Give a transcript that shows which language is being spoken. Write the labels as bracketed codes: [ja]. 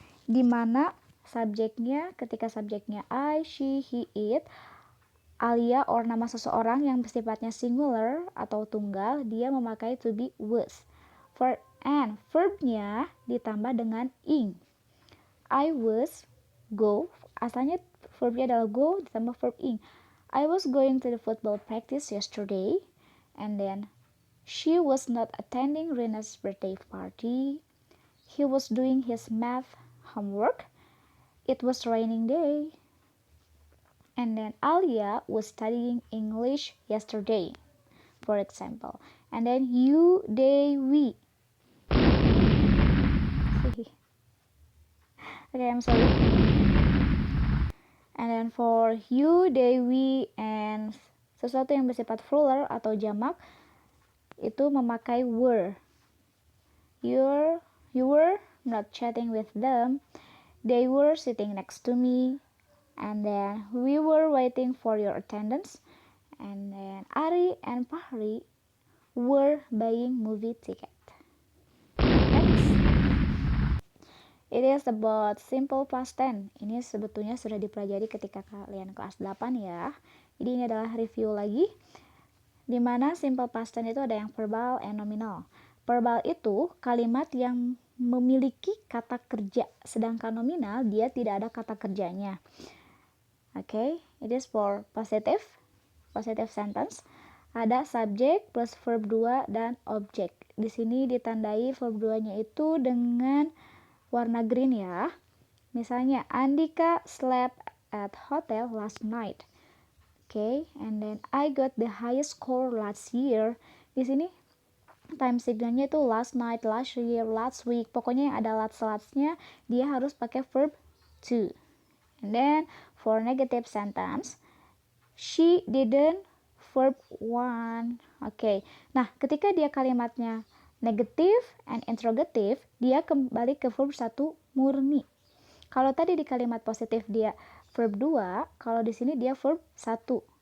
[id] Di mana ketika subjeknya I, she, he, it, alia or nama seseorang yang bersifatnya singular atau tunggal, dia memakai to be was. And verbnya ditambah dengan ing. [en] I was go, [id] asalnya verbnya adalah go ditambah verb ing. [en] I was going to the football practice yesterday, and then she was not attending Rena's birthday party. He was doing his math homework. It was raining day. And then Alia was studying English yesterday, for example. And then you, they, we. Okay, I'm sorry. And then for you, they, we, and [id] sesuatu yang bersifat plural atau jamak itu memakai [en] were. You were not chatting with them. They were sitting next to me. And then we were waiting for your attendance. And then Ari and Fahri were buying movie ticket. Next, it is about simple past tense. [id] Ini sebetulnya sudah dipelajari ketika kalian kelas 8 ya. Jadi ini adalah review lagi. Dimana simple past tense itu ada yang verbal and nominal. Verbal itu kalimat yang memiliki kata kerja, sedangkan nominal dia tidak ada kata kerjanya. [en] Okay, it is for positive sentence. [id] Ada subject plus verb 2 dan object. Di sini ditandai verb 2-nya itu dengan warna green ya. Misalnya [en] Andika slept at hotel last night. Okay, and then I got the highest score last year. [id] Di sini time signalnya itu last night, last year, last week. Pokoknya yang ada last-lastnya dia harus pakai verb to. [en] And then for negative sentence, she didn't, verb 1. [id] Oke. Nah, ketika dia kalimatnya negative and interrogative, dia kembali ke verb 1 murni. Kalau tadi di kalimat positif dia verb 2, kalau di sini dia verb 1.